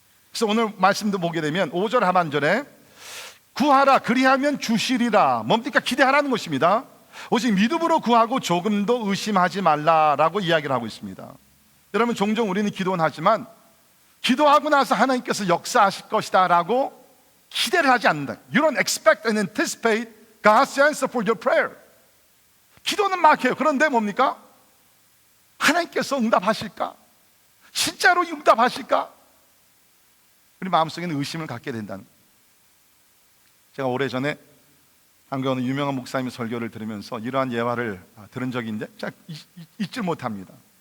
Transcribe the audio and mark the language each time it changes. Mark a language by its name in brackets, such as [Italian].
[Korean] 그래서 오늘 말씀도 보게 되면 5절 하반절에 구하라 그리하면 주시리라. 뭡니까? 기대하라는 것입니다. 오직 믿음으로 구하고 조금도 의심하지 말라라고 이야기를 하고 있습니다. 여러분, 종종 우리는 기도는 하지만 기도하고 나서 하나님께서 역사하실 것이다 라고 기대를 하지 않는다. [English] You don't expect and anticipate God's answer for your prayer. [Korean] 기도는 막 해요. 그런데 뭡니까? 하나님께서 응답하실까? 진짜로 응답하실까? 우리 마음속에는 의심을 갖게 된다는 거예요. 제가 오래전에 한국에 어느 유명한 목사님의 설교를 들으면서 이러한 예화를 들은 적이 있는데 제가 잊질 못합니다.